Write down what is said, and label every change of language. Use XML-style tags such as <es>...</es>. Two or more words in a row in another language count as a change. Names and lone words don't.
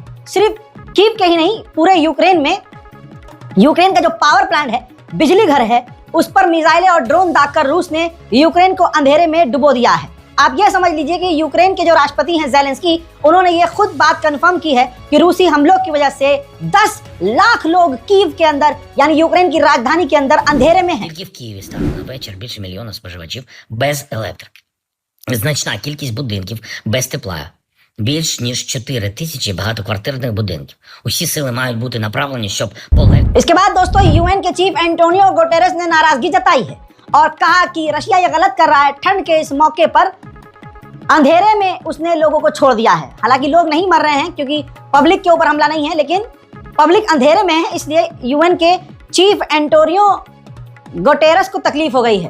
<hi>सिर्फ कीव के ही नहीं, पूरे यूक्रेन में यूक्रेन का जो</hi> <en>power plant</en> <hi>है, बिजली घर है, उस पर मिसाइलें और ड्रोन दागकर रूस ने यूक्रेन को अंधेरे में डुबो दिया है। आप ये समझ लीजिए कि यूक्रेन के जो राष्ट्रपति हैं ज़ेलेंस्की, उन्होंने ये खुद बात कंफर्म की है कि रूसी हमलों की वजह से 10 लाख लोग कीव के अंदर यानी यूक्रेन की राजधानी के अंदर अंधेरे में हैं।</hi> <uk>Тільки в Києві стало на вечір більше мільйона споживачів без електрики. Значна кількість будинків без тепла. Більш ніж 4 тисячі багатоквартирних будинків. Усі сили мають бути направлені, щоб полегшити.</uk> <hi>इसके बाद दोस्तों यूएन के चीफ एंटोनियो गुटेरेस ने नाराजगी जताई है और कहा कि रशिया ये गलत कर रहा है। ठंड के इस मौके पर अंधेरे में उसने लोगों को छोड़ दिया है। हालांकि लोग नहीं मर रहे हैं क्योंकि पब्लिक के ऊपर हमला नहीं है, लेकिन पब्लिक अंधेरे में है, इसलिए यूएन के चीफ एंटोनियो गुटेरेस को तकलीफ हो गई है।</hi>